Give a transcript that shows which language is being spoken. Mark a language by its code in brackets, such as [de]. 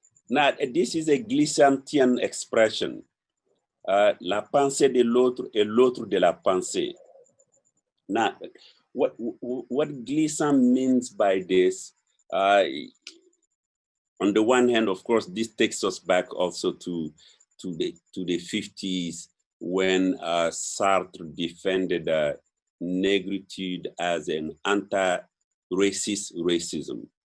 [en] Now, this is a Glissantian expression. [fr] La pensée de l'autre et l'autre de la pensée. [en] Now, what Glissant means by this, on the one hand, of course, this takes us back also to the 50s when Sartre defended negritude as an anti-racist racism.